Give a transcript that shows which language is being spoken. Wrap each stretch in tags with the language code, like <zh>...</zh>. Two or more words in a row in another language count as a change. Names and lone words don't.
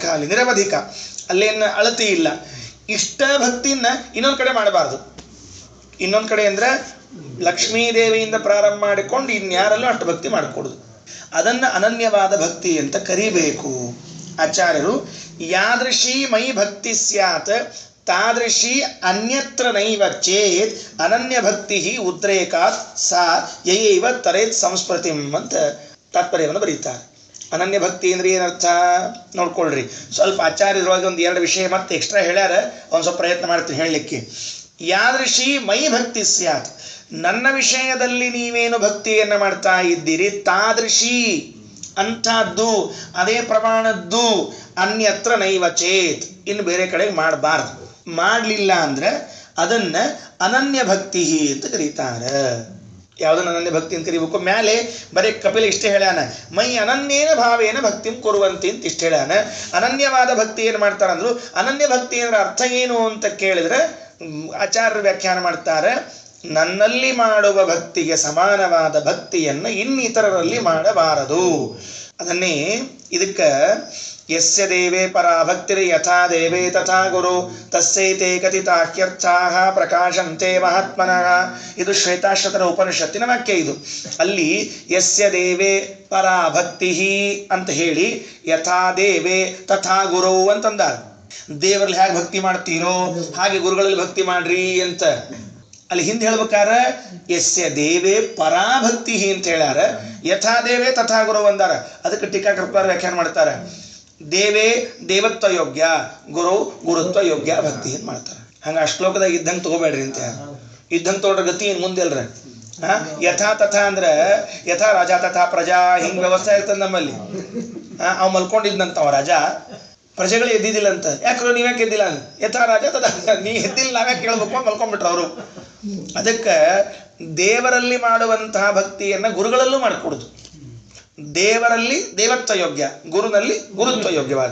<kn>ಅಲ್ಲಿ ನಿರವಧಿಕ, ಅಲ್ಲೇನು ಅಳತಿ ಇಲ್ಲ. ಇಷ್ಟ ಭಕ್ತಿನ ಇನ್ನೊಂದು ಕಡೆ ಮಾಡಬಾರ್ದು. ಇನ್ನೊಂದು ಕಡೆ ಅಂದರೆ ಲಕ್ಷ್ಮೀದೇವಿಯಿಂದ ಪ್ರಾರಂಭ ಮಾಡಿಕೊಂಡು ಇನ್ಯಾರಲ್ಲೂ ಅಷ್ಟು ಭಕ್ತಿ ಮಾಡಿಕೊಡುದು. ಅದನ್ನು ಅನನ್ಯವಾದ ಭಕ್ತಿ ಅಂತ ಕರಿಬೇಕು.</kn> <sa>ಆಚಾರ್ಯರು ಯಾದೃಶಿ ಮೈ ಭಕ್ತಿ ಸ್ಯಾತ್ ತಾದೃಶಿ ಅನ್ಯತ್ರ ನೈವ ಚೇತ್ ಅನನ್ಯ ಭಕ್ತಿ ಉದ್ರೇಕಾತ್ ಸಾ ಯಯೈವ ತರೇತ್ ಸಂಸ್ಮೃತಿಂ</sa> <kn>ಅಂತ ತಾತ್ಪರ್ಯವನ್ನು ಬರೀತಾರೆ. ಅನನ್ಯ ಭಕ್ತಿ ಅಂದ್ರೆ ಏನರ್ಥ ನೋಡ್ಕೊಳ್ರಿ. ಸ್ವಲ್ಪ ಆಚಾರ್ಯರೊಳಗೆ ಒಂದು ಎರಡು ವಿಷಯ ಮತ್ತೆ ಎಕ್ಸ್ಟ್ರಾ ಹೇಳ್ಯಾರ, ಒಂದು ಸ್ವಲ್ಪ ಪ್ರಯತ್ನ ಮಾಡ್ತೀನಿ ಹೇಳಲಿಕ್ಕೆ.</kn> <sa>ಯಾದೃಶಿ ಮೈ ಭಕ್ತಿ ಸ್ಯಾತ್,</sa> <kn>ನನ್ನ ವಿಷಯದಲ್ಲಿ ನೀವೇನು ಭಕ್ತಿಯನ್ನು ಮಾಡ್ತಾ ಇದ್ದೀರಿ, ತಾದೃಶಿ ಅಂಥದ್ದು, ಅದೇ ಪ್ರಮಾಣದ್ದು,</kn> <sa>ಅನ್ಯತ್ರ ನೈವ ಚೇತ್,</sa> <kn>ಇನ್ನು ಬೇರೆ ಕಡೆಗೆ ಮಾಡಬಾರ್ದು. ಮಾಡಲಿಲ್ಲ ಅಂದ್ರೆ ಅದನ್ನು ಅನನ್ಯ ಭಕ್ತಿ ಅಂತ ಕರೀತಾರೆ. ಯಾವುದನ್ನು ಅನನ್ಯ ಭಕ್ತಿ ಅಂತ ಕರಿಬೇಕು? ಮೇಲೆ ಬರೀ ಕಪಿಲ ಇಷ್ಟೇ ಹೇಳ್ಯಾನ,</kn> <sa>ಮೈ ಅನನ್ಯೇನ ಭಾವೇನ ಭಕ್ತಿಂ ಕುರುವಂತಿ</sa> <kn>ಅಂತ ಇಷ್ಟು ಹೇಳ್ಯಾನ. ಅನನ್ಯವಾದ ಭಕ್ತಿ ಏನು ಮಾಡ್ತಾರಂದ್ರು, ಅನನ್ಯ ಭಕ್ತಿ ಅಂದ್ರೆ ಅರ್ಥ ಏನು ಅಂತ ಕೇಳಿದ್ರೆ ಆಚಾರ್ಯರು ವ್ಯಾಖ್ಯಾನ ಮಾಡ್ತಾರೆ, ನನ್ನಲ್ಲಿ ಮಾಡುವ ಭಕ್ತಿಗೆ ಸಮಾನವಾದ ಭಕ್ತಿಯನ್ನು ಇನ್ನಿತರರಲ್ಲಿ ಮಾಡಬಾರದು. ಅದನ್ನೇ ಇದಕ್ಕೆ</kn> <sa>ಯಸ್ಯ ದೇವೇ ಪರಾ ಭಕ್ತಿರ್ ಯಥಾ ದೇವೇ ತಥಾ ಗುರು ತಸ್ಯೈತೆ ಕಥಿತಾಖ್ಯರ್ಥಾಃ ಪ್ರಕಾಶಂತೆ ಮಹಾತ್ಮನಃ.</sa> <kn>ಇದು ಶ್ವೇತಾಶ್ವತರ ಉಪನಿಷತ್ತಿನ ವಾಕ್ಯ. ಇದು ಅಲ್ಲಿ</kn> <sa>ಯಸ್ಯ ದೇವೇ ಪರಾ ಭಕ್ತಿ</sa> <kn>ಅಂತ ಹೇಳಿ</kn> <sa>ಯಥಾ ದೇವೇ ತಥಾ ಗುರು</sa> <kn>ಅಂತಂದಾರ. ದೇವರಲ್ಲಿ ಹೇಗೆ ಭಕ್ತಿ ಮಾಡ್ತೀರೋ ಹಾಗೆ ಗುರುಗಳಲ್ಲಿ ಭಕ್ತಿ ಮಾಡ್ರಿ ಅಂತ. ಅಲ್ಲಿ ಹಿಂದೆ ಹೇಳ್ಬೇಕಾರೆ</kn> <sa>ಯಸ್ಯ ದೇವೇ ಪರಾಭಕ್ತಿ</sa> <kn>ಅಂತ ಹೇಳ್ಯಾರ,</kn> <sa>ಯಥಾ ದೇವೇ ತಥಾ ಗುರು</sa> <kn>ಅಂದಾರ. ಅದಕ್ಕೆ ಟೀಕಾಕೃತ್ಪಾದ ವ್ಯಾಖ್ಯಾನ ಮಾಡ್ತಾರೆ,</kn> <sa>ದೇವೇ ದೇವತ್ವ ಯೋಗ್ಯ, ಗುರು ಗುರುತ್ವ ಯೋಗ್ಯ</sa> <kn>ಭಕ್ತಿ ಅಂತ ಮಾಡ್ತಾರೆ. ಹಂಗೆ ಆ ಶ್ಲೋಕದಾಗ ಇದ್ದಂಗೆ ತಗೋಬೇಡ್ರಿ ಅಂತ. ಇದ್ದಂಗೆ ತಗೊಂಡ್ರೆ ಗತಿ ಏನು ಮುಂದೆ ಅಲ್ರ.</kn> <sa>ಯಥಾ ತಥಾ</sa> <kn>ಅಂದ್ರೆ</kn> <sa>ಯಥಾ ರಾಜ ತಥಾ ಪ್ರಜಾ</sa> <kn>ಹಿಂಗೆ ವ್ಯವಸ್ಥೆ ಇರ್ತದೆ ನಮ್ಮಲ್ಲಿ. ಅವ್ ಮಲ್ಕೊಂಡಿದ್ದಂತವ ರಾಜ, ಪ್ರಜೆಗಳು ಎದ್ದಿದ್ದಿಲ್ಲ ಅಂತ. ಯಾಕ್ರೋ ನೀವ್ಯಾಕೆ ಎದ್ದಿಲ್ಲ?</kn> <sa>ಯಥಾ ರಾಜ ತಥಾ,</sa> <kn>ನೀ ಎದ್ದಿಲ್ಲ ನಾವ್ಯಾಕೆ ಕೇಳ್ಬೇಕು ಅಂತ ಮಲ್ಕೊಂಡ್ಬಿಟ್ರು ಅವರು. ಅದಕ್ಕೆ ದೇವರಲ್ಲಿ ಮಾಡುವಂತಹ ಭಕ್ತಿಯನ್ನು ಗುರುಗಳಲ್ಲೂ ಮಾಡಿಕೊಡುದು. ದೇವರಲ್ಲಿ ದೇವತ್ವ ಯೋಗ್ಯ, ಗುರುನಲ್ಲಿ ಗುರುತ್ವ ಯೋಗ್ಯವಾದ.</kn>